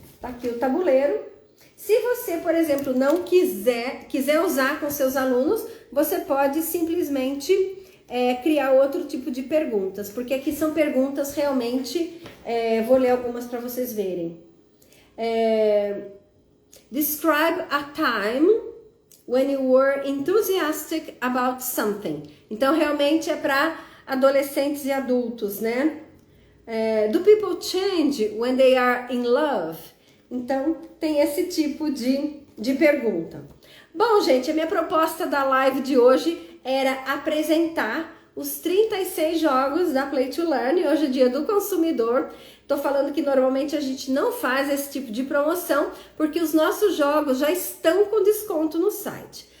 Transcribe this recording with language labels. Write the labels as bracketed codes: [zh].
[pt] Tá aqui o tabuleiro. Se você, por exemplo, não quiser usar com seus alunos, você pode simplesmente criar outro tipo de perguntas, porque aqui são perguntas realmente, vou ler algumas para vocês verem. [en] Describe a time when you were enthusiastic about something. [pt] Então, realmente é para adolescentes e adultos, né? [en] Do people change when they are in love? [pt] Então, tem esse tipo de pergunta. Bom, gente, a minha proposta da live de hoje era apresentar os 36 jogos da Play to Learn. Hoje é dia do consumidor. Tô falando que normalmente a gente não faz esse tipo de promoção, porque os nossos jogos já estão com desconto no site.